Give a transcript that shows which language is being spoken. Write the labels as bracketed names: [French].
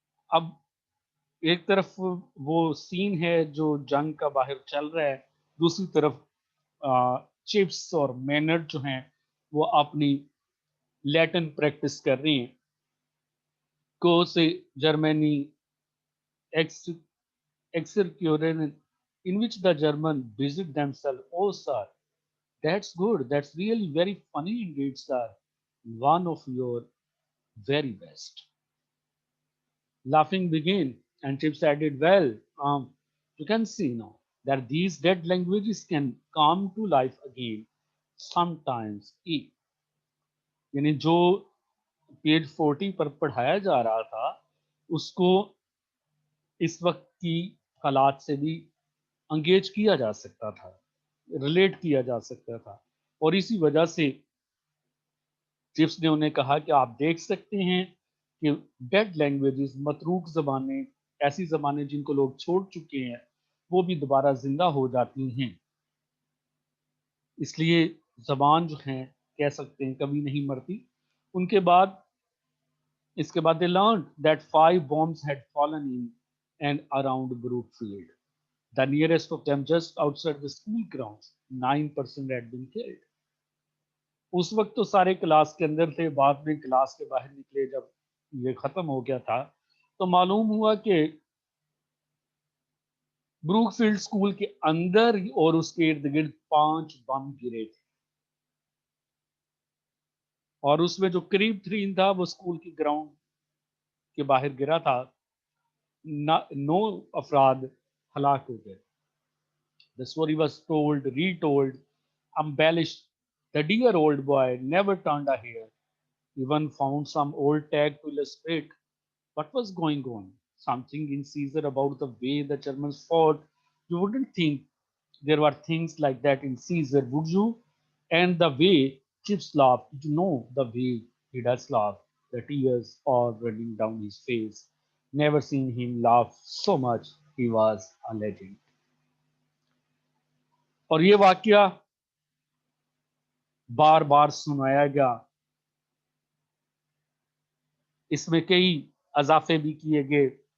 [Urdu] اب ایک طرف وہ سین ہے جو جنگ کا باہر چل رہا ہے, دوسری طرف چپس اور مینرڈ جو ہیں وہ اپنی لیٹن پریکٹس کر رہی ہیں. [English] کو سے Germany excursion in which the German busied themselves. Oh, sir, that's good. That's really very funny indeed, sir. One of your very best. Laughing began, and Chips added, well, you can see now that these dead languages can come to life again sometimes. [Urdu] یعنی جو page 40 پر پڑھایا جا رہا تھا اس کو اس وقت کی حالات سے بھی انگیج کیا جا سکتا تھا, ریلیٹ کیا جا سکتا تھا. اور اسی وجہ سے چپس نے انہیں کہا کہ آپ دیکھ سکتے ہیں کہ ڈیڈ لینگویجز, متروک زبانیں, ایسی زبانیں جن کو لوگ چھوڑ چکے ہیں, وہ بھی دوبارہ زندہ ہو جاتی ہیں. اس لیے زبان جو ہیں کہہ سکتے ہیں کبھی نہیں مرتی. ان کے بعد اس کے بعد [English] they learned that 5 bombs had fallen in and around Brookfield. The nearest of them just outside the school grounds. 9% had been killed. [Urdu] اس وقت تو سارے کلاس کے اندر تھے. بعد میں کلاس کے باہر نکلے جب یہ ختم ہو گیا تھا تو معلوم ہوا کہ بروک فیلڈ اسکول کے اندر اور اس کے ارد گرد 5 بم گرے تھے. اور اس میں جو قریب ترین تھا وہ اسکول کی گراؤنڈ کے باہر گرا تھا. 9 افراد ہلاک ہو گئے. [English] The story was told, retold, embellished. The dear old boy never turned a hair, even found some old tag to illustrate what was going on. Something in Caesar about the way the Germans fought. You wouldn't think there were things like that in Caesar, would you? And the way Chips laughed, you know the way he does laugh, the tears all running down his face. Never seen him laugh so much. He was a legend. [Urdu] اور یہ واقعہ بار بار سنایا گیا. اس میں کئی اضافے بھی کیے گئے.